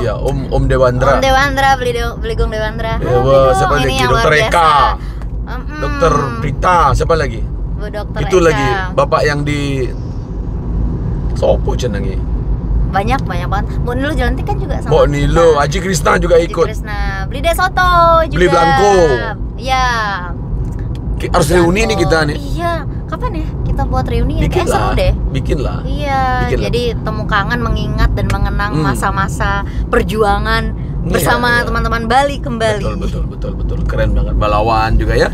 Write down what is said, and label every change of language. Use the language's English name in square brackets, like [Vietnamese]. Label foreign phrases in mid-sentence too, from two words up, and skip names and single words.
[Indonesian] Iya, Om Dewandra. Om Dewandra, Beligong Dewandra. Iya, siapa lagi? Ini yang Dokter luar Eka. biasa. Dokter Prita, siapa lagi? Bu Dokter Itu Eka. lagi bapak yang di Sopo cenengi. Banyak banget. Bu Nilo Jelantik kan juga sama. Mbok Nilo, Haji Krisna juga Haji ikut. Krisna. Beli Desoto juga. Beli Blanco. Iya. Harus reuni nih kita nih. Iya. Kapan ya kita buat reuni ya? Bikin Kayak seru lah. deh. Bikin lah. Iya, Bikin lah. jadi temu kangen, mengingat dan mengenang masa-masa perjuangan bersama Iya. teman-teman Bali kembali. Betul. Keren banget. Balawan juga ya.